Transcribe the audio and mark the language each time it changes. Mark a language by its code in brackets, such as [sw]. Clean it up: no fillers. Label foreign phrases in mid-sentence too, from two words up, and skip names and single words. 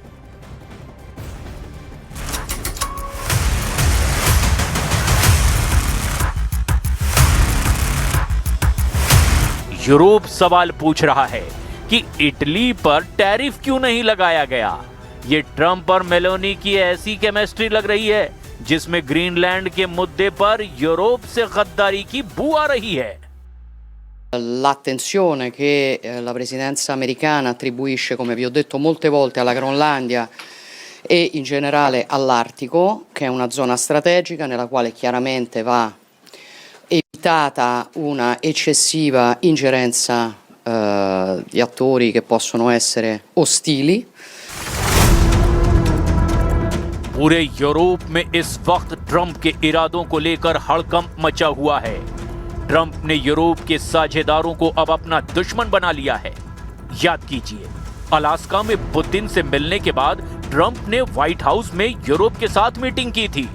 [hi] यूरोप सवाल पूछ रहा है कि इटली पर टैरिफ क्यों नहीं लगाया गया। ये ट्रंप और मेलोनी की ऐसी केमिस्ट्री लग रही है जिसमें ग्रीनलैंड के मुद्दे पर यूरोप से गद्दारी की बू आ रही है। [it] L'attenzione che la presidenza americana attribuisce, come vi ho detto molte volte, alla Groenlandia e in generale all'Artico, che è una zona strategica nella quale chiaramente va evitata una eccessiva ingerenza di attori che possono essere ostili. [hi] पूरे यूरोप में इस वक्त ट्रंप के इरादों को लेकर हड़कंप मचा हुआ है। ट्रंप ने यूरोप के साझेदारों को अब अपना दुश्मन बना लिया है। याद कीजिए, अलास्का में पुतिन से मिलने के बाद ट्रंप ने व्हाइट हाउस में यूरोप के साथ मीटिंग की थी।